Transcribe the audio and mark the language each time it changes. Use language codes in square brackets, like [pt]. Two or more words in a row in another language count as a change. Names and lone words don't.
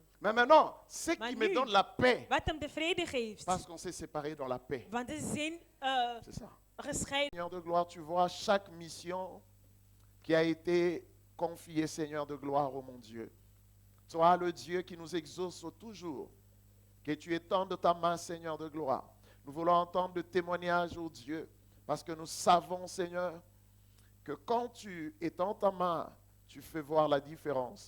[fr] Mais maintenant, ce [nl] Maar [fr] qui me [nl] nu- [fr] donne la paix, [nl] Wat hem de vrede geeft. [fr] parce qu'on s'est séparés dans la paix. [nl] Want ze zijn [fr] C'est ça. [nl] gescheiden. [fr] Seigneur de gloire, tu vois chaque mission qui a été confiée, Seigneur de gloire, oh mon Dieu. Toi, le Dieu qui nous exauce toujours, que tu étendes ta main, Seigneur de gloire. Nous voulons entendre le témoignage, oh Dieu, parce que nous savons, Seigneur, que quand tu étends ta main, tu fais voir la différence.